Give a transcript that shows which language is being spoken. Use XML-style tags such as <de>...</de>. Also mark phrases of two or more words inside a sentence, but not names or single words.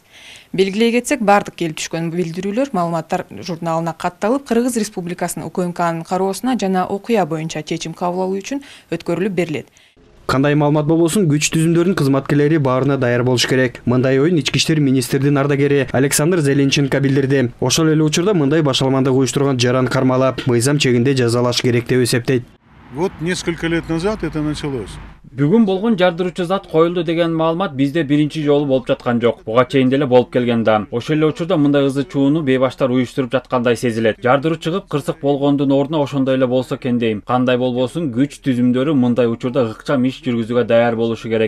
<ky>Белгилей кетсек, бардык келип түшкөн билдирүүлөр, маалыматтар журналына катталып, Кыргыз Республикасынын УКМКнын кароосуна жана окуя боюнча чечим кабыл алуу үчүн өткөрүлүп берилет. Кандай маалымат болбосун, күч түзүмдөрүнүн кызматкерлери баарына даяр болуш керек. Мындай оюн ички иштер министрдин ардагери Александр Зеленченко билдирди. Ошол эле учурда мындай башаламандык уюштурган жаран кармалап, мыйзам чегинде жазалаш керек деп эсептейт.</ky> <ru>Вот несколько лет назад это началось.</ru> <ky>Бүгүн болгон жардыруучу зат коюлду деген маалымат бизде биринчи жолу болуп жаткан жок. Буга чейин деле болуп келген да. Ошол эле учурда мындай ызы чууну бейбаштар уюштуруп жаткандай сезилет. Жардыруу чыгып, кырсык болгондун ордуна ошондой эле болсо экен дейм. Кандай болбосун, күч түзүмдөрү мындай учурда ыкчам иш жүргүзүүгө даяр болушу керек.</ky>